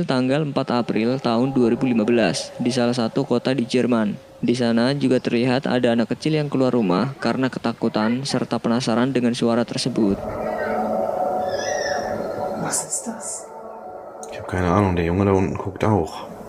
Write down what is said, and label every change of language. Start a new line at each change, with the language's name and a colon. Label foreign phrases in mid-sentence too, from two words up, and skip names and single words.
Indonesian: tanggal 4 April tahun 2015 di salah satu kota di Jerman. Di sana juga terlihat ada anak kecil yang keluar rumah karena ketakutan serta penasaran dengan suara tersebut.
German: Was ist das? Ich habe keine Ahnung. Der Junge da unten guckt auch.